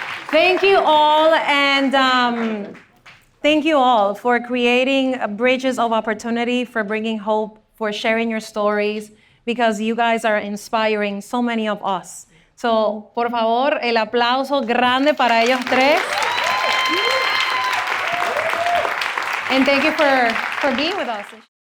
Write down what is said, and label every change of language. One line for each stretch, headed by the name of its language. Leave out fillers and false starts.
English: Thank you all, and thank you all for creating bridges of opportunity, for bringing hope, for sharing your stories, because you guys are inspiring so many of us.
Spanish: So, por favor, el aplauso grande para ellos tres.
English: And thank you for being with us.